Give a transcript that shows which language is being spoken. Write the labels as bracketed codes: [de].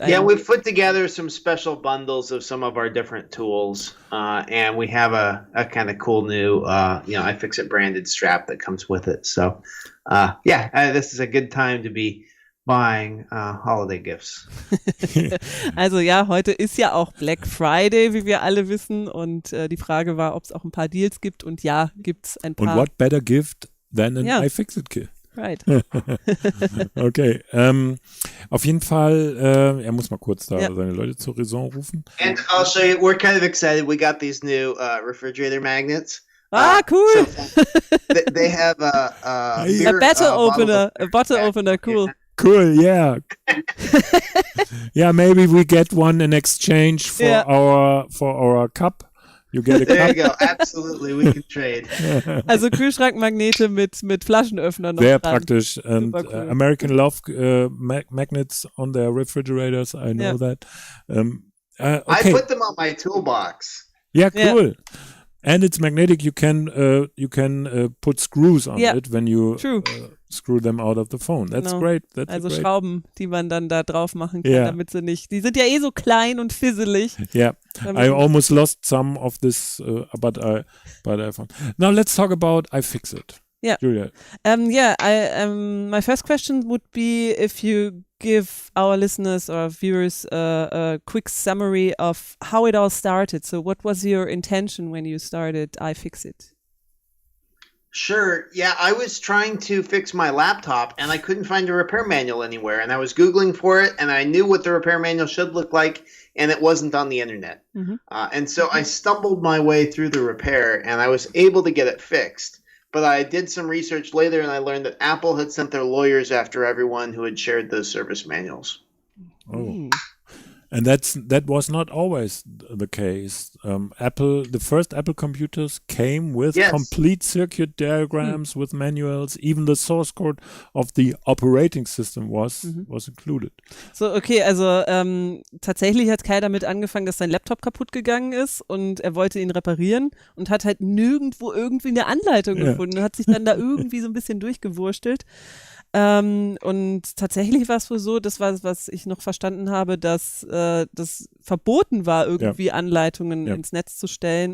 [en] we've put together some special bundles of some of our different tools, and we have a kind of cool new iFixit branded strap that comes with it. So this is a good time to be buying holiday gifts. [de] Also ja, heute ist ja auch Black Friday, wie wir alle wissen, und die Frage war, ob es auch ein paar Deals gibt, und ja, gibt es ein paar. [en] Und what better gift than an iFixit kit? Right. Okay. [de] Auf jeden Fall, er muss mal kurz da seine Leute zur Raison rufen. [en] And I'll show you, we're kind of excited. We got these new refrigerator magnets. Cool. So they have a beer, bottle opener, cool. Yeah. Cool, yeah. Yeah, maybe we get one in exchange for our cup. You get a There cup. you go. Absolutely, we can trade. [de] Also Kühlschrankmagnete mit Flaschenöffner noch Sehr dran. praktisch. And [en] Cool. American love magnets on their refrigerators. I know that. Okay. I put them on my toolbox. Yeah, cool. And it's magnetic. You can put screws on it when you screw them out of the phone. That's great. That's [de] also [en] great. [de] Schrauben, die man dann da drauf machen kann, damit sie nicht. Die sind ja so klein und fisselig. [en] Yeah, I almost lost some of this, but I found. Now let's talk about iFixit. Yeah. Julia. My first question would be if you give our listeners or viewers a quick summary of how it all started. So what was your intention when you started iFixit? Sure. Yeah, I was trying to fix my laptop and I couldn't find a repair manual anywhere. And I was Googling for it and I knew what the repair manual should look like and it wasn't on the internet. Mm-hmm. And so I stumbled my way through the repair and I was able to get it fixed. But I did some research later and I learned that Apple had sent their lawyers after everyone who had shared those service manuals. Oh. And that was not always the case. The first Apple computers came with complete circuit diagrams with manuals. Even the source code of the operating system was included. [de] So, okay, also tatsächlich hat Kai damit angefangen, dass sein Laptop kaputt gegangen ist und er wollte ihn reparieren und hat halt nirgendwo irgendwie eine Anleitung gefunden und hat sich dann da irgendwie so ein bisschen durchgewurstelt. Und tatsächlich war es wohl so, das war, was ich noch verstanden habe, dass das verboten war, irgendwie Anleitungen ins Netz zu stellen.